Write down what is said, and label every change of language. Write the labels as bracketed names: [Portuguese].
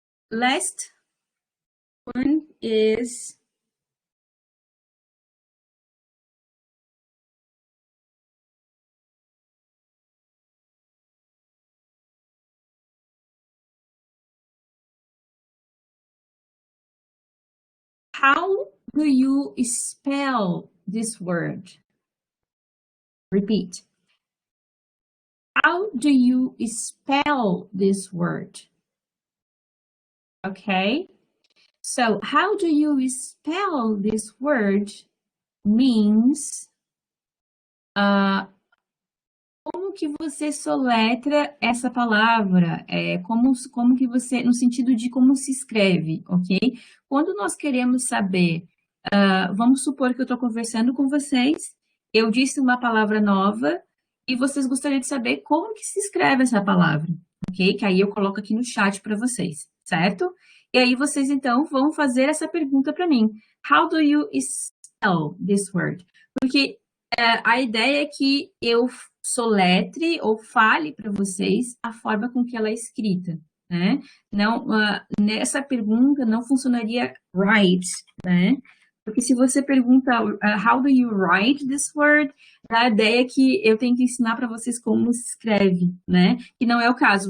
[English] Last one is how do you spell this word? Repeat. How do you spell this word? Okay. So, how do you spell this word means [Portuguese] como que você soletra essa palavra? Como que você, no sentido de como se escreve, ok? Quando nós queremos saber, vamos supor que eu estou conversando com vocês, eu disse uma palavra nova e vocês gostariam de saber como que se escreve essa palavra, ok? Que aí eu coloco aqui no chat para vocês, certo? E aí vocês então vão fazer essa pergunta para mim. [English] How do you spell this word? [Portuguese] Porque a ideia é que eu soletre ou fale para vocês a forma com que ela é escrita, né? Não, nessa pergunta não funcionaria write, né? Porque se você pergunta [English] how do you write this word, [Portuguese] a ideia é que eu tenho que ensinar para vocês como se escreve, né? Que não é o caso.